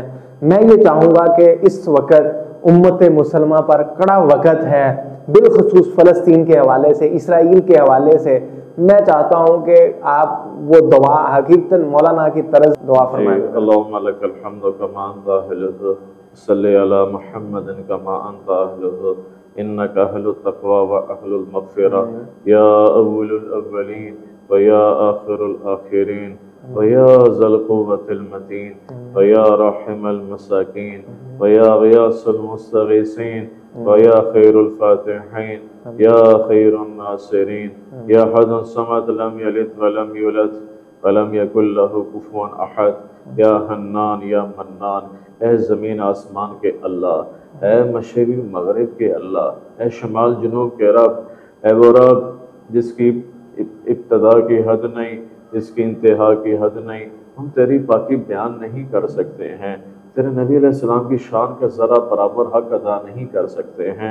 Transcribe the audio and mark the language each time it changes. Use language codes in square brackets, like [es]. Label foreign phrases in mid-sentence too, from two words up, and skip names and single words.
[ur] میں یہ چاہوں گا کہ اس وقت امت مسلمہ پر کڑا وقت ہے، بالخصوص فلسطین کے حوالے سے، اسرائیل کے حوالے سے، میں چاہتا ہوں کہ آپ وہ دعا حقیقتاً مولانا کی طرز دعا فرمائیں۔ [ar] اللہم لک الحمد کما انت اہلہ، صلی علی محمد کما انت اہلہ، انک اہل التقوی و اہل المغفرہ، یا اول الاولین و یا آخر الآخرین و یا ذی القوة المتین و یا راحم المساکین و یا غیاث المستغیثین و یا خیر الفاتحین یا خیر الناصرین یا احد الصمد لم یلد ولم یولد ولم یکن لہ کفوا احد، یا حنان یا منان، [ur] اے زمین آسمان کے اللہ، اے مشرق مغرب کے اللہ، اے شمال جنوب کے رب، اے وہ رب جس کی ابتدا کی حد نہیں، جس کی انتہا کی حد نہیں، ہم تیری پاکی بیان نہیں کر سکتے ہیں، تیرے نبی علیہ السلام کی شان کا ذرا برابر حق ادا نہیں کر سکتے ہیں۔